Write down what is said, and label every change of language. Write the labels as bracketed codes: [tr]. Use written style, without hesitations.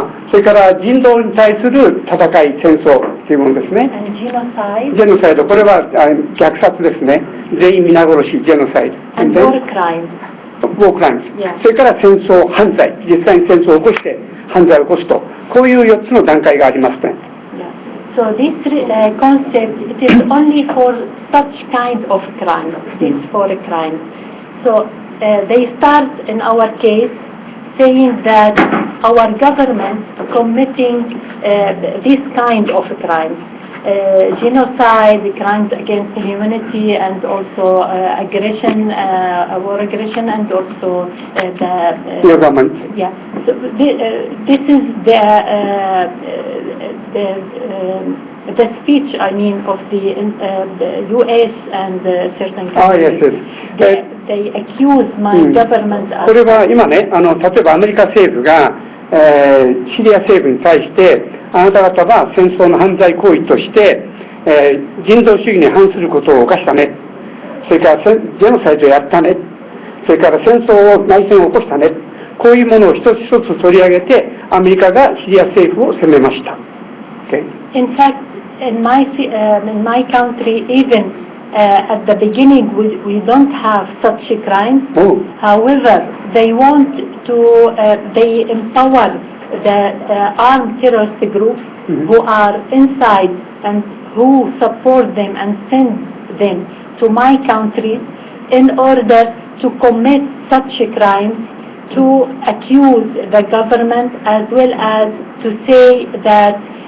[ja] それから人道に対する戦い、戦争というものですね。 [en] And genocide. [ja] ジェノサイド、これは虐殺ですね。全員皆殺し、ジェノサイド。 [en] And war crimes. War crimes. [ja] それから戦争、犯罪、実際に戦争を起こして犯罪を起こすと、こういう4つの段階がありますね。 [en] So this concept, it is only for such kind of crimes, these 4 crimes. So they start in our case saying that our government committing this kind of crimes, genocide, crimes against humanity, and also aggression, war aggression, and also the government. Yeah. So this is the speech, I mean, of the U.S. and certain countries. They accuse my government. [ja] これは今ね、例えばアメリカ政府が、シリア政府に対して、あなた方は戦争の犯罪行為として、人道主義に反することを犯したね。それからジェノサイドをやったね。それから戦争を、内戦を起こしたね。こういうものを一つ一つ取り上げて、アメリカがシリア政府を責めました。 [en] Okay. In fact, in my country, even at the beginning, we don't have such crimes. However, they want to, they empower the armed terrorist groups who are inside and who support them and send them to my country in order to commit such crimes, to accuse the government as well as to say that